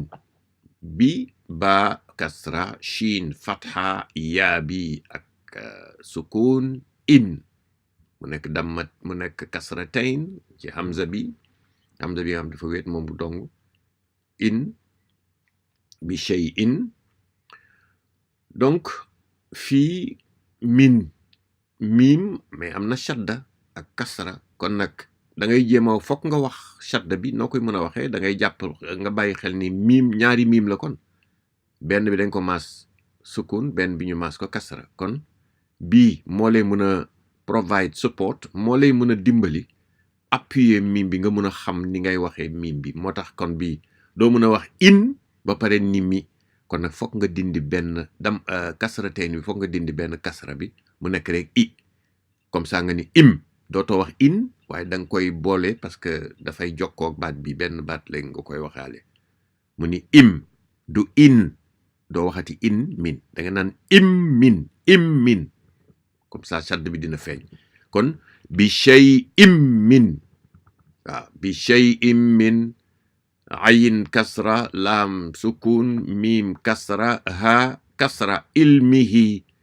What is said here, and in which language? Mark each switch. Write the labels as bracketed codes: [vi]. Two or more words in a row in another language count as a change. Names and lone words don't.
[wo] bi ba kasra shin fatxa yaa bi ak sukun in mu nekk damma mu nekk kasratayn ci hamza bi nga xam dafa wéet moom bu dong in bi shay'in donc fii miim mais am na shadda ak kasra kon nag da ngay jéem a fokk nga wax shadda bi noo koy mën a waxee da ngay jàpp nga bàyyi xel ni miim ñaari miim la kon benn bi dañ ko maas sukun benn bi ñu maas ko kasra kon bii moo lay mën a [en] provide support [wo] moo lay mën a dimbali appuyer miim bi nga mën a xam ni ngay waxee miim bi moo tax kon bii doo mën a wax in ba pare ni mi kon nag fokk nga dindi benn kasra teen bi fokk nga dindi benn kasra bi mu nekk rek i [fr] comme ça [wo] nga ni im dootoo wax in waaye da nga koy boole [fr] parce que [wo] dafay jokkoo ak baat bi benn baat léegi nga koy waxaale mu ni im du in doo waxati in min da nga naan im min [fr] comme ça [wo] shadd bi dina feeñ kon [ar] بشيء من [wo] waaw [ar] بشيء من [wo] ayin kasra laam sukun miim kasra ha kasra ilmihi